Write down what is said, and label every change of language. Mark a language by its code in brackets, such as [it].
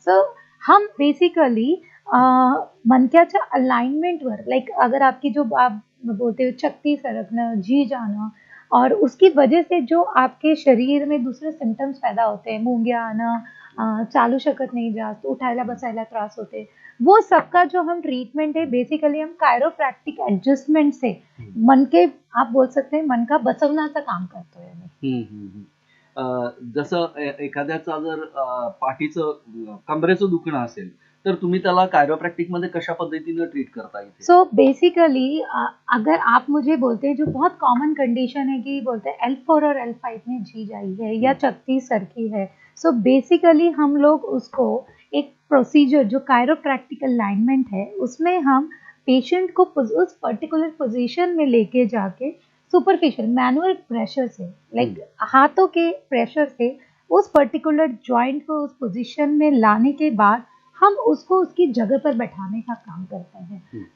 [hi] सो हम basically मनक्याच्या alignment work, like अगर आपकी जो आप बोलते हो चक्ती सरकना, जी जाना, और उसकी वजह से जो आपके शरीर में दूसरे सिम्टम्स पैदा होते हैं, मुंग्या आना, [mr] चालू शकत नाही जास्त, उठायला बसायला त्रास होते, [hi] वो सबका जो हम ट्रीटमेंट है बेसिकली हम कायरोप्रॅक्टिक ऍडजस्टमेंट से मन के, आप बोल सकते हैं [mr] मन का बसवण्याचं काम करतोय आम्ही। हम्म, हम्म, हम्म. जसं एखाद्याचा जर पाठीचं कमरेचं दुखणं असेल तर तुम्ही त्याला कायरोप्रॅक्टिक मध्ये कशा पद्धतीने ट्रीट करता इथे? [hi] सो बेसिकली अगर आप मुझे बोलते हैं, जो बहुत कॉमन कंडीशन है कि बोलते हैं L4 और L5 में जीज आई है या चकती सरकी है, सो बेसिकली हम लोग उसको एक प्रोसीजर जो कायरोप्रैक्टिक अलाइनमेंट है उसमें हम पेशेंट को उस पर्टिकुलर पोजीशन में लेके जाके सुपरफिशियल मैनुअल प्रेशर से, लाइक हाथों के प्रेशर से उस पर्टिकुलर जॉइंट को उस पोजीशन में लाने के बाद हम उसको उसकी जगह पर बैठाने का काम करते हैं।